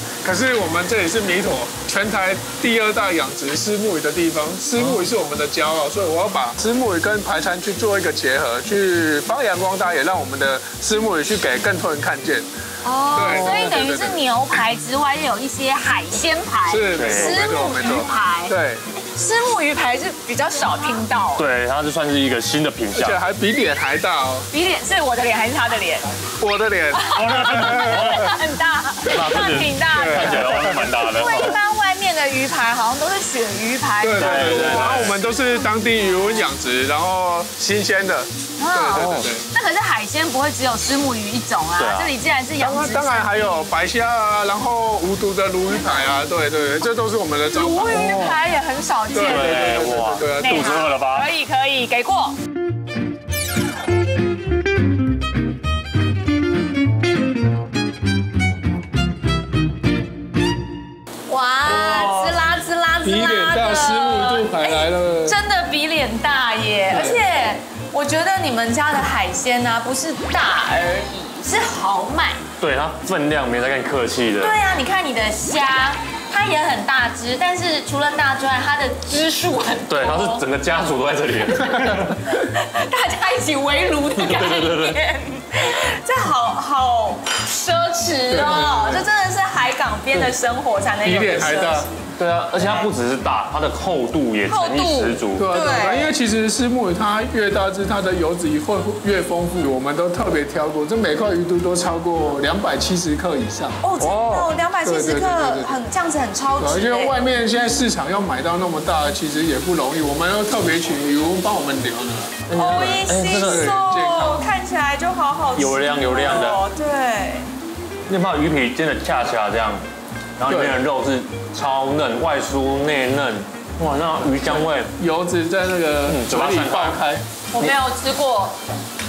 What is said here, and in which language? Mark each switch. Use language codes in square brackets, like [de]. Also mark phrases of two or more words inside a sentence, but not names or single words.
[zh] 可是我們這裡是彌陀，全台第2大養殖虱目魚的地方，虱目魚是我們的驕傲，所以我要把虱目魚跟排餐去做一個結合，去發揚光大，也讓我們的虱目魚去給更多人看見。所以等於是牛排之外，又有一些海鮮排，是虱目魚排，對。虱目魚排是比較少聽到，對，它就算是一個新的品項，而且還比臉還大哦。比臉是我的臉還是他的臉？我的臉，很大，那挺大的，看起來蠻大的。因為一般外面的魚排好像都是選魚排，對。然後我們都是當地魚塭養殖，然後新鮮的。對。那可是海鮮不會只有虱目魚一種啊，這裡既然是養殖，當然還有白蝦啊，然後無毒的鱸魚排啊，對，這都是我們的招牌。鱸魚排也很少見。對，哇，肚子餓了吧？可以，給過。哇，滋啦比臉大虱目肚排來了，真的比臉大耶！而且我覺得你們家的海鮮啊，不是大而已，是豪邁。對，它分量沒在跟你客氣的。對啊，你看你的蝦。它也很大隻，但是除了大之外，它的隻數很多。對，它是整個家族都在這裡，大家一起圍爐的概念。這好奢侈哦！這真的是海港邊的生活才能有的奢侈。對啊，而且它不只是大，它的厚度也誠意十足。對，因為其實虱目魚它越大隻，它的油脂會越豐富。我們都特別挑過，這每塊魚肚都超過270克以上。真的270克，這樣子很超值。因為外面現在市場要買到那麼大，其實也不容易。我們要特別請漁夫幫我們留呢。看起來就好好吃，油亮的。對，你把魚皮煎的恰恰這樣。然後裡面的肉是超嫩，外酥內嫩，哇，那魚香味，油脂在那個嘴裡爆開。我沒有吃過